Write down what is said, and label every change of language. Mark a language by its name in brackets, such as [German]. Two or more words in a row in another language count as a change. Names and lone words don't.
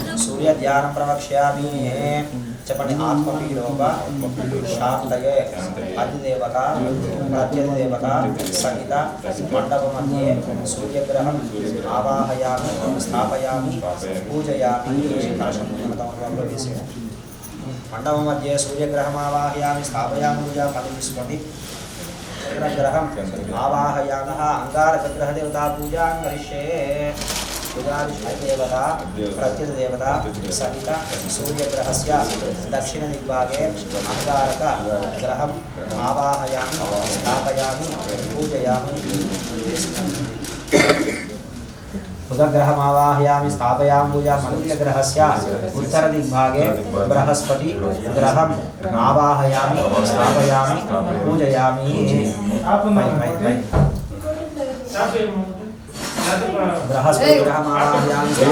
[Sanskrit] सूर्य ध्यान प्रवक्ष्यामि చెప్పండి ఆత్మపీడోప శాంతయే అధిదేవత ప్రత్యధిదేవత సహిత మండప మధ్యే సూర్యగ్రహం ఆవాహయామి స్థాపయామి పూజయామి [Telugu] కలశంలో వేసి [Sanskrit] మండప మధ్యే సూర్యగ్రహం ఆవాహయామి స్థాపయామి పూజ [Telugu] పదం తీసుకోండి [Sanskrit] గ్రహం ఆవాహయామ అంగారక గ్రహ దేవతా పూజా కరిష్యే देवता प्रत्येक देवता सहित सूर्यग्रहस्य दक्षिण दिग्भागे अंगारक ग्रहम् आवाहयामि स्थापयामि पूजयामि बुधग्रहमावाहयामि स्थापयामि पूजां मनुष्यग्रहस्य उत्तरदिग्भागे बृहस्पति ग्रहम् आवाहयामि स्थापयामि पूजयामि बृहस्पति ग्रहमावाहयामि